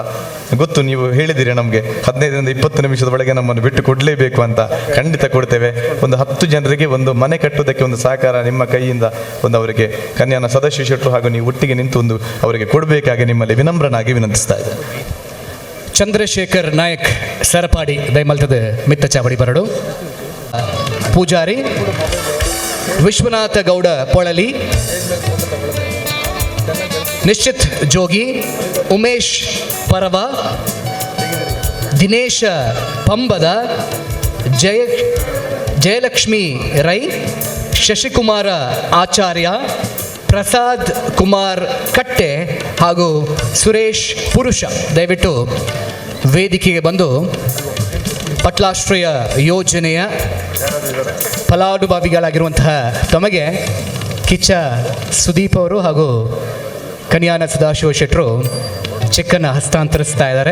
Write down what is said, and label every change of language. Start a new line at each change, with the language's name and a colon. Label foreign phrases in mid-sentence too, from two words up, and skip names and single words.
Kannada: ಗೊತ್ತು, ನೀವು ಹೇಳಿದ್ದೀರಿ ನಮಗೆ 15ರಿಂದ 20 ನಿಮಿಷದ ಒಳಗೆ ನಮ್ಮನ್ನು ಬಿಟ್ಟು ಕೊಡಲೇಬೇಕು ಅಂತ. ಖಂಡಿತ ಕೊಡ್ತೇವೆ. ಒಂದು 10 ಜನರಿಗೆ ಒಂದು ಮನೆ ಕಟ್ಟುವುದಕ್ಕೆ ಒಂದು ಸಹಕಾರ ನಿಮ್ಮ ಕೈಯಿಂದ ಒಂದು ಅವರಿಗೆ ಕನ್ಯಾನ ಸದಾಶಿಶುಟರು ಹಾಗೂ ನೀವು ಒಟ್ಟಿಗೆ ನಿಂತು ಒಂದು ಅವರಿಗೆ ಕೊಡಬೇಕಾಗಿ ನಿಮ್ಮಲ್ಲಿ ವಿನಮ್ರನಾಗಿ ವಿನಂತಿಸ್ತಾ ಇದ್ದೇನೆ. ಚಂದ್ರಶೇಖರ್ ನಾಯಕ್ ಸರಪಾಡಿ ದೈಮಲ್ತದ ಮಿತ್ತ ಚಾವಡಿ ಬರಡು, ಪೂಜಾರಿ ವಿಶ್ವನಾಥ ಗೌಡ ಪೊಳಲಿ, ನಿಶ್ಚಿತ್ ಜೋಗಿ, ಉಮೇಶ್ ಪರವ, ದಿನೇಶ ಪಂಬದ, ಜಯಲಕ್ಷ್ಮಿ ರೈ, ಶಶಿಕುಮಾರ ಆಚಾರ್ಯ, ಪ್ರಸಾದ್ ಕುಮಾರ್ ಕಟ್ಟೆ ಹಾಗೂ ಸುರೇಶ್ ಪುರುಷ ದಯವಿಟ್ಟು ವೇದಿಕೆಗೆ ಬಂದು ಪಟ್ಲಾಶ್ರಯ ಯೋಜನೆಯ ಫಲಾನುಭವಿಗಳಾಗಿರುವಂತಹ ತಮಗೆ ಕಿಚ್ಚ ಸುದೀಪ್ ಅವರು ಹಾಗೂ ಕನ್ಯಾನ ಸದಾಶಿವ ಶೆಟ್ಟರು ಚೆಕ್ಕನ್ನು ಹಸ್ತಾಂತರಿಸ್ತಾ ಇದ್ದಾರೆ.